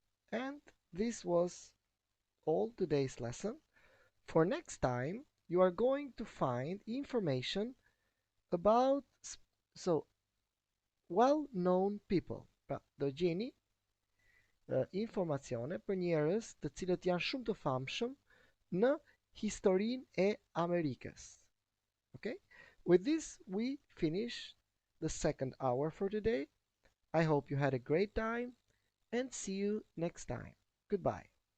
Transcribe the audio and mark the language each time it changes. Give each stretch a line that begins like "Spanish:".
English: And this was all today's lesson. For next time, you are going to find information about well-known people.
Albanian: Pra, do gjeni informacione për njerëz të cilët janë shumë të famshëm në historinë e Amerikës.
English: Okay? With this, we finish the second hour for today. I hope you had a great time and see you next time. Goodbye.